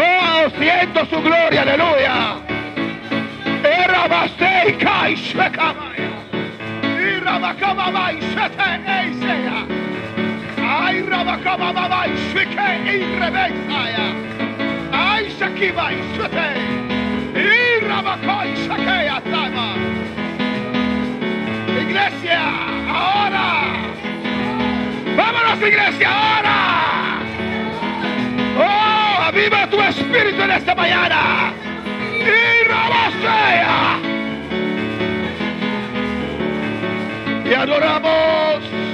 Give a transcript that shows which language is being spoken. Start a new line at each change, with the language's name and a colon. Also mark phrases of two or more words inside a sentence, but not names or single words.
Spanish: Oh, siento su gloria, aleluya. Erabasei kai shekamaya. Irabakamamai shete eisea. Ay rabakamamai shike irebesaya. Ay shakimai shete. Irabakai shakea sama. Iglesia, ahora. Vámonos, iglesia, ahora. Oh, aviva tu espíritu en esta mañana. Y rabasea. Y adoramos.